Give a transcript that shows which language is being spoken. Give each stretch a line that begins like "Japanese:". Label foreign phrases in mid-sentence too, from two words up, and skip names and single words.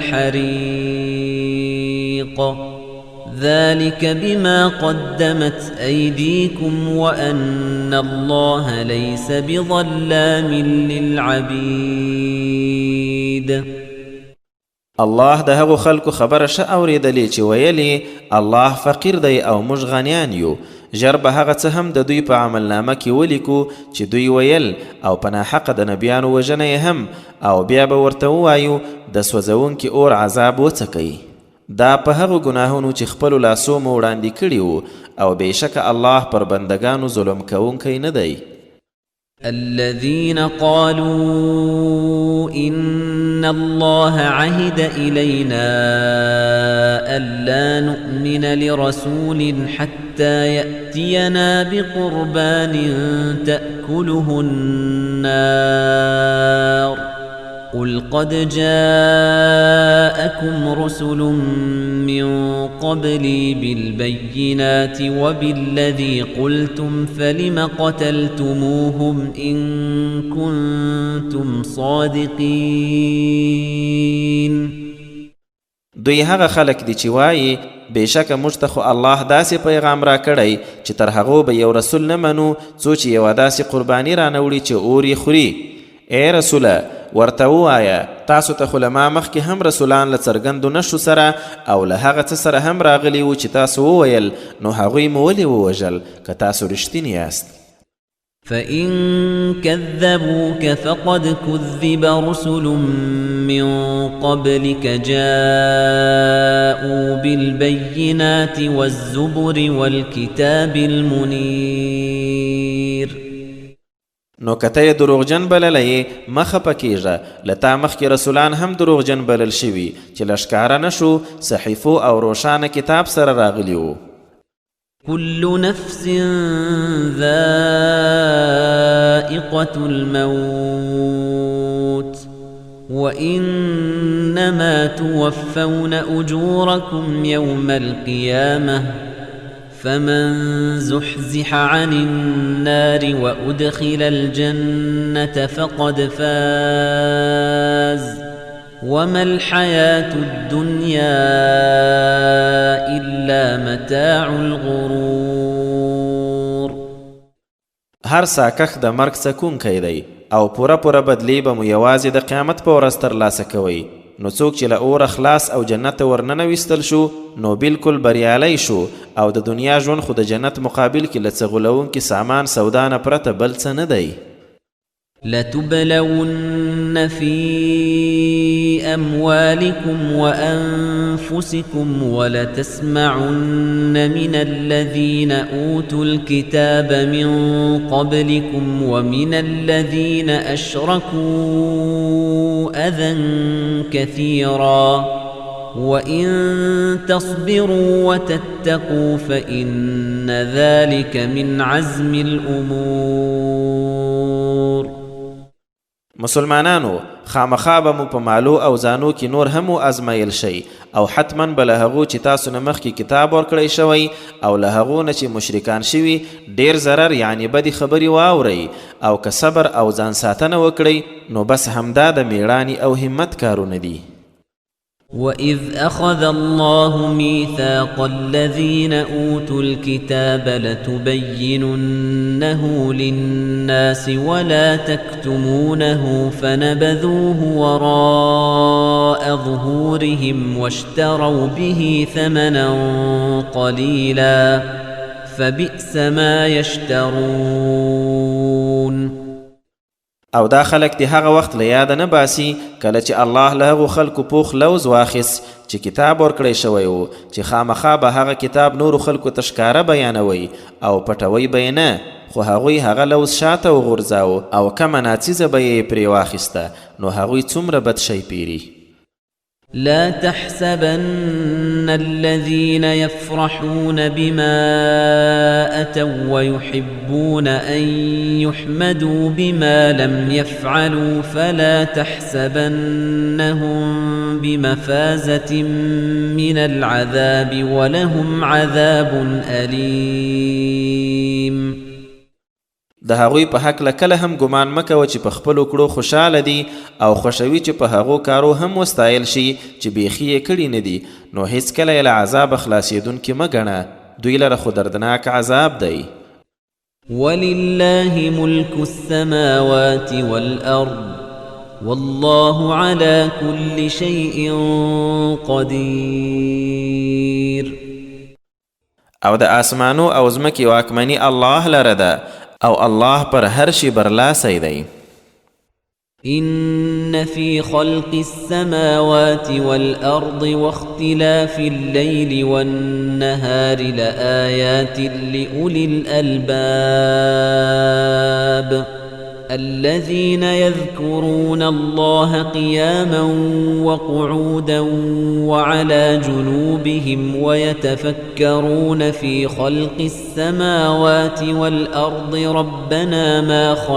Arabic: الحريق ذلك بما قدمت أيديكم وأن الله ليس بظلام للعبيد.
Pashto: الله د هغو خلکو خبره ښه اورېدلې چې ویلې الله فقیر دی او موږ غنیان یو. ژر به هغه څه هم د دوی په عملنامه کې ولیکو چې دوی ویل او په ناحقه د نبیانو وژنه یې هم، او بیا به ورته ووایو د سوځونکي اور عذاب وڅکئ. دا په هغو ګناهونو چې خپلو لاسو مو وړاندې کړي وو، او بېشکه الله پر بندګانو ظلم کوونکی نه دی.
Arabic: الذين قالوا إن الله عهد إلينا ألا نؤمن لرسول حتى يأتينا بقربان تأكله النار قل قد جاءكم رسل من قبلي بالبينات وبالذي قلتم فلم قتلتموهم إن كنتم صادقين.
Pashto: دوی هغه خلک دي چې وایي بېشکه موږ ته خو الله داسې پیغام را کړی چې تر هغو به یو رسول نه منو څو چې یوه داسې قرباني رانه وړي چې اور یې خوري. ای رسوله ورته ووایه تاسو ته خو له ما مخکې هم رسولان له څرګندو نښو سره او له هغه څه سره هم راغلي وو چې تاسو وویل، نو هغوی مو ولې ووژل که تاسو رښتیني یاست.
Arabic: فإن كذبوك فقد كذب رسل من قبلك جاءوا بالبينات والزبر والكتاب المنير.
Pashto: نو که ته یې دروغجن بللی مخه پکېږه، له تا مخکې رسولان هم دروغجن بلل شوي چې له ښکاره نه شو صحیفو او روښانه کتاب سره راغلي وو.
Arabic: كل نفس ذائقة الموت وإنما توفون أجوركم يوم القيامة فمن زحزح عن النار وأدخل الجنة فقد فاز وما الحياة الدنيا إلا متاع الغرور.
Pashto: هر ساکخ د مرګ سکونکی دی او پوره بدلی به مو یوازې د قیامت په ورځ ترلاسه کوئ. نو څوک چې له اوره خلاص او جنت ته ورننویستل شو نو بالکل بریالی شو، او د دنیا ژوند خو د جنت مقابل کې له څه غولونکي سامان سودا نه پرته بل څه نه دی.
Arabic: لتبلون في أموالكم وأنفسكم ولتسمعن من الذين أوتوا الكتاب من قبلكم ومن الذين أشركوا أذى كثيرا وإن تصبروا وتتقوا فإن ذلك من عزم الأمور.
Pashto: مسلمانانو خامخا به مو په مالو او ځانو کې نور هم ازمایل شي، او حتما به له هغو چې تاسو نه مخکې کتاب ورکړی شوی او له هغو نه چې مشرکان شوي ډیر ضرر یعنی بدې خبرې واورئ، او که صبر او ځان ساتنه وکړئ نو بس همدا د میړانې او همت کارونه دي.
Arabic: وَإِذْ أَخَذَ اللَّهُ مِيثَاقَ الَّذِينَ أُوتُوا الْكِتَابَ لَتُبَيِّنُنَّهُ لِلنَّاسِ وَلَا تَكْتُمُونَهُ فَنَبَذُوهُ وَرَاءَ ظُهُورِهِمْ وَاشْتَرَوْا بِهِ ثَمَنًا قَلِيلًا فَبِئْسَ مَا يَشْتَرُونَ.
Pashto: او دا خلک دی هغه وخت له یاده نه باسي کله چې الله له هغو خلکو پوخ لوز واخیست چې کتاب ورکړی شوی و چې خامخا به هغه کتاب نورو خلکو ته ښکاره بیانوي او پټوی به یې نه، خو هغوی هغه لوز شاته وغورځاوه او کمه ناڅیزه به یې پرې واخیسته، نو هغوی څومره بد شی پیري.
Arabic: لا تحسبن الذين يفرحون بما أتوا ويحبون أن يحمدوا بما لم يفعلوا فلا تحسبنهم بمفازة من العذاب ولهم عذاب أليم.
Pashto: د هغوی په حق کله هم ګمان مه کوه چې په خپلو کړو خوشحاله دي او خوښوي چې په هغو کارو هم وستایل شي چې بیخي یې کړي نه دي، نو هیڅکله یې له عذابه خلاصېدونکي مه ګڼه، دوی لره خو دردناک عذاب دی.
Arabic: ولله ملك السماوات والأرض والله على كل شيء قدير.
Pashto: او د آسمانو او ځمکې واکمني الله لره ده او الله پر هر شي برلاسی دی.
Arabic: إن في خلق السماوات والأرض واختلاف الليل والنهار لآيات لأولي الألباب الذين يذكرون الله قياما وقعودا وعلى جنوبهم ويتفكرون في خلق السماوات والأرض ربنا ما